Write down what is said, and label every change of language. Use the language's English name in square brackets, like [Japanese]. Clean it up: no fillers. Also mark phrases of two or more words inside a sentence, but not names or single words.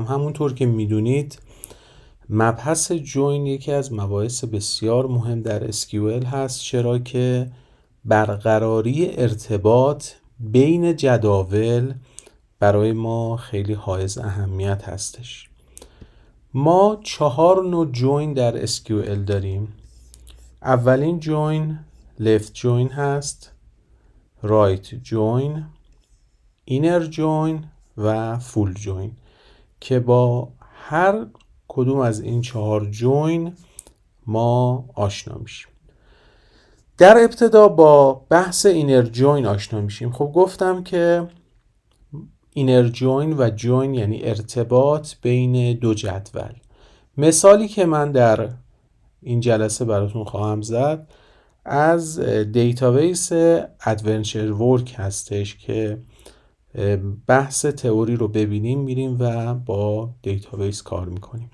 [Persian] همونطور که میدونید مبحث جوین یکی از مباحث بسیار مهم در SQL هست، چرا که برقراری ارتباط بین جداول برای ما خیلی حائز اهمیت هستش. ما 4 نوع جوین در SQL داریم. اولین جوین [English] left join [Persian] هست، [English] right join، inner join [Persian] و [English] full join [Persian] که با هر کدوم از این 4 جوین ما آشنا میشیم. در ابتدا با بحث [English] inner join [Persian] آشنا میشیم. خب گفتم که [English] inner join [Persian] و join یعنی ارتباط بین دو جدول. مثالی که من در این جلسه براتون خواهم زد از دیتابیس ادونچر ورک هستش که بحث تئوری رو ببینیم میریم و با دیتابیس کار میکنیم.